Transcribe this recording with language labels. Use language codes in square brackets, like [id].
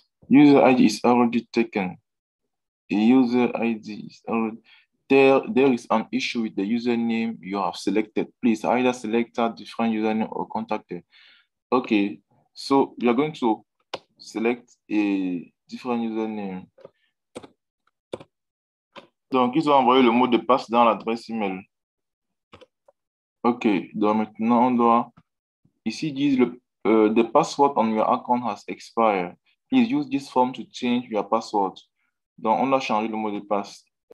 [en] User ID is already taken. The user ID is already... There is an issue with the username you have selected. Please either select a different username or contact it. Okay, so we are going to select a different username. [fr] Donc, ils ont envoyé le mot de passe dans l'adresse email. OK. Donc, maintenant, on doit... Ici, ils disent [en] the password on your account has expired. Please use this form to change your password. [fr] Donc, on doit changer le mot de passe.